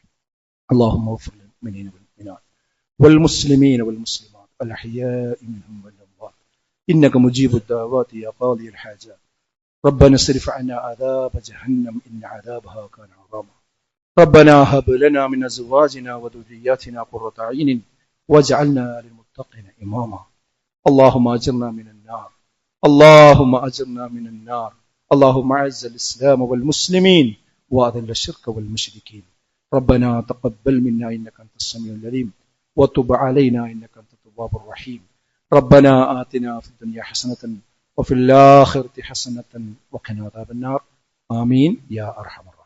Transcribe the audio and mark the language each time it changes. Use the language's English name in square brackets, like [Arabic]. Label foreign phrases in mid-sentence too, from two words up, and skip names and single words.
[Arabic] اللهم اغفر للمؤمنين والمؤمنات والمسلمين والمسلمات الأحياء منهم والأموات إنك مجيب الدعوات يا قاضي الحاجات ربنا اصرف عنا عذاب جهنم إن عذابها كان غراما ربنا هب لنا من أزواجنا وذرياتنا قرة أعين واجعلنا للمتقين إماما اللهم أجرنا من النار اللهم أجرنا من النار اللهم أعز الإسلام والمسلمين وأذل الشرك والمشركين ربنا تقبل منا إنك أنت السميع العليم وتب علينا إنك أنت التواب الرحيم ربنا آتنا في الدنيا حسنة وفي الآخرة حسنة وقنا عذاب النار آمين يا أرحم الراحمين.